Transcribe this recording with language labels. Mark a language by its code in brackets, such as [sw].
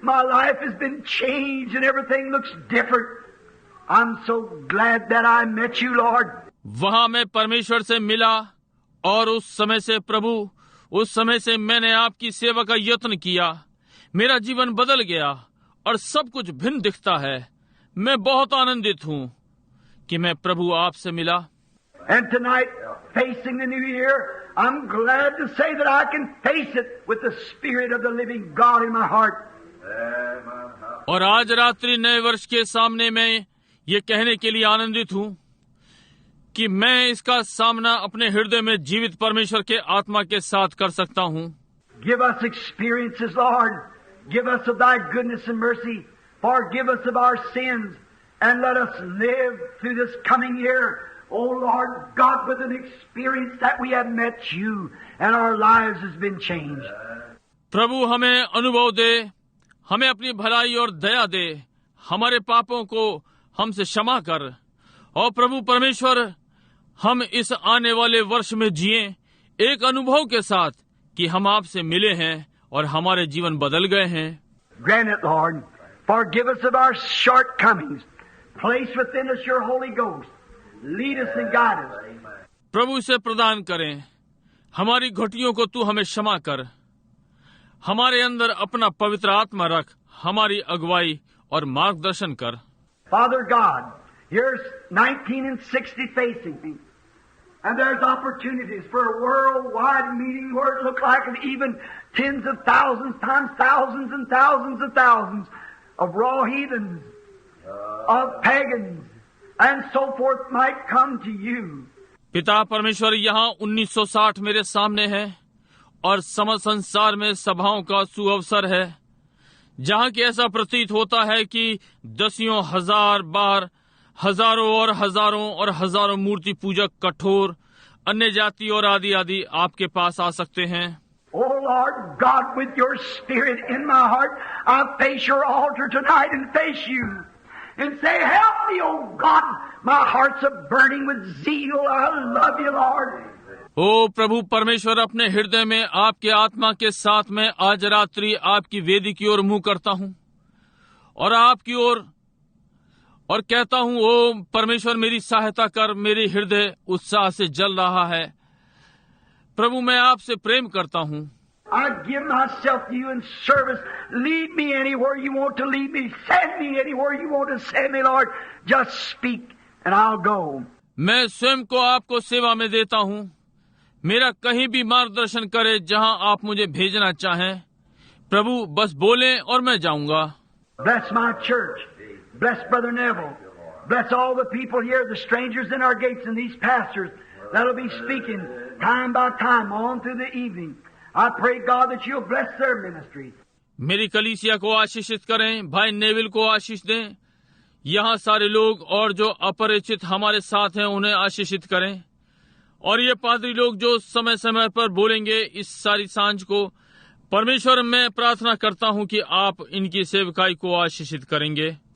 [en] My life has been changed and everything looks different. I'm so glad that I met you, Lord. [hi] वहां मैं परमेश्वर से मिला और उस समय से प्रभु, उस समय से मैंने आपकी सेवा का यत्न किया। मेरा जीवन बदल गया और सब कुछ भिन्न दिखता है। मैं बहुत आनंदित हूँ कि मैं प्रभु आपसे मिला। [en] And tonight, facing the new year, I'm glad to say that I can face it with the Spirit of the living God in my heart. [hi] और आज रात्रि नए वर्ष के सामने मैं ये कहने के लिए आनंदित हूँ कि मैं इसका सामना अपने हृदय में जीवित परमेश्वर के आत्मा के साथ कर सकता हूँ। [en] Give us experiences, Lord. Give us of Thy goodness and mercy. Forgive us of our sins. And let us live through this coming year, oh Lord God, with an experience that we have met You and our lives has been changed. [hi] प्रभु हमें अनुभव दे, हमें अपनी भलाई और दया दे, हमारे पापों को हमसे क्षमा कर। और प्रभु परमेश्वर, हम इस आने वाले वर्ष में जिए एक अनुभव के साथ कि हम आपसे मिले हैं और हमारे जीवन बदल गए हैं। [en] Grant it, Lord. Forgive us of our shortcomings. Place within us Your Holy Ghost. Lead us and guide us. [hi] प्रभु इसे प्रदान करें। हमारी घटियों को तू हमें क्षमा कर। हमारे अंदर अपना पवित्र आत्मा रख, हमारी अगुवाई और मार्गदर्शन कर। [en] Father God, here's 19 and 60 facing me. And there's opportunities for a worldwide meeting where it looks like even tens of thousands times thousands and thousands of thousands of raw heathens, of pagans, and so forth might come to You. [hi] पिता परमेश्वर, यहाँ 1960 मेरे सामने है और समस्त संसार में सभाओं का सुअवसर है, जहाँ की ऐसा प्रतीत होता है कि दसियों हजार बार हजारों और हजारों मूर्ति पूजक, कठोर, अन्य जाति और आदि आदि आपके पास आ सकते हैं। [en] Oh Lord God, with Your Spirit in my heart, I face Your altar tonight and face You and say, help me, oh God, my heart's a burning with zeal. I love You, Lord. [hi] ओ प्रभु परमेश्वर, अपने हृदय में आपके आत्मा के साथ में आज रात्रि आपकी वेदी की ओर मुंह करता हूँ और आपकी ओर और कहता हूँ, ओ परमेश्वर मेरी सहायता कर। मेरी हृदय उत्साह से जल रहा है। प्रभु मैं आपसे प्रेम करता हूँ। [en] I give myself to You in service. Lead me anywhere You want to lead me. Send me anywhere You want to send me, Lord. Just speak and I'll go. [hi] मैं स्वयं को आपको सेवा में देता हूँ। मेरा कहीं भी मार्गदर्शन करे जहाँ आप मुझे भेजना चाहें। प्रभु बस बोलें और मैं जाऊंगा। [en] Bless my church. Bless Brother Neville. Bless all the people here, the strangers in our gates and these pastors that'll be speaking time by time on through the evening. I pray, God, that You'll bless their ministry. [hi] मेरी कलीसिया को आशीषित करें, भाई Neville को आशीष दें। यहाँ सारे लोग और जो अपरिचित हमारे साथ हैं उन्हें आशीषित करें। और ये पादरी लोग जो समय समय पर बोलेंगे इस सारी सांझ को, परमेश्वर मैं प्रार्थना करता हूँ कि आप इनकी सेवकाई को आशीषित करेंगे।